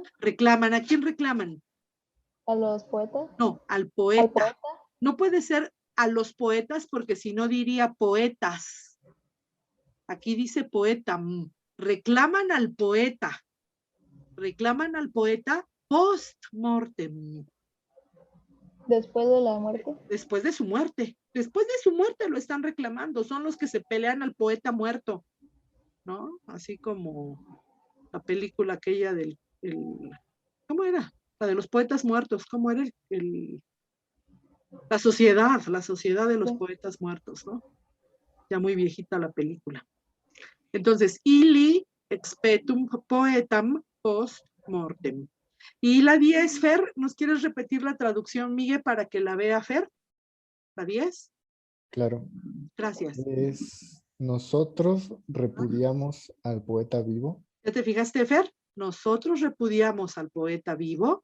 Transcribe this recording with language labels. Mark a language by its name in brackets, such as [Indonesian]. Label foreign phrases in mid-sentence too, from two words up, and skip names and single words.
[Spanish] reclaman. ¿A quién reclaman? a los poetas. No, al Al poeta. poeta. No puede ser a los poetas porque si no diría poetas. Aquí dice poeta. Reclaman al poeta. Reclaman al poeta post-mortem. Después de la muerte. Después de su muerte. Después de su muerte lo están reclamando. Son los que se pelean al poeta muerto, ¿no? Así como la película aquella ¿cómo era? La de los poetas muertos. ¿Cómo era la sociedad de los Sí. poetas muertos, ¿no? Ya muy viejita la película. [Latin] Entonces, ili expetum poetam post mortem. [Spanish] Y la 10, Fer, ¿nos quieres repetir la traducción, Miguel, para que la vea Fer? ¿La 10? Claro. Gracias. Nosotros repudiamos al poeta vivo. ¿Ya te fijaste, Fer? Nosotros repudiamos al poeta vivo.